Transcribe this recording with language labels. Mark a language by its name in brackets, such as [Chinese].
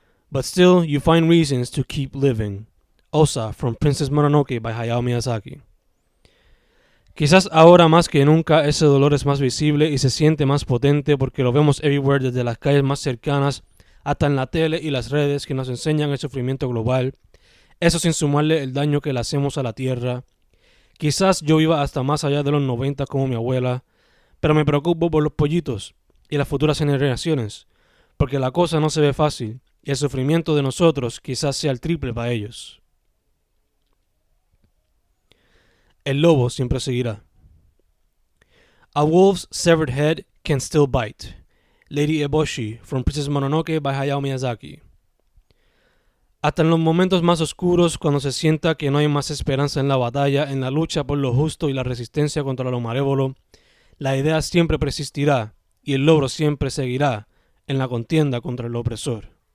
[English] But still, you find reasons to keep living. Osa from Princess Mononoke by Hayao Miyazaki. [Spanish] Quizás ahora más que nunca ese dolor es más visible y se siente más potente porque lo vemos [English] everywhere, [Spanish] desde las calles más cercanas hasta en la tele y las redes que nos enseñan el sufrimiento global. Eso sin sumarle el daño que le hacemos a la tierra. Quizás yo viva hasta más allá de los 90 como mi abuela, pero me preocupo por los pollitos y las futuras generaciones, porque la cosa no se ve fácil y el sufrimiento de nosotros quizás sea el triple para ellos. El lobo siempre seguirá. [English] A wolf's severed head can still bite. Lady Eboshi from Princess Mononoke by Hayao Miyazaki. [Spanish] Hasta en los momentos más oscuros, cuando se sienta que no hay más esperanza en la batalla, en la lucha por lo justo y la resistencia contra lo malévolo, la idea siempre persistirá y el logro siempre seguirá en la contienda contra el opresor.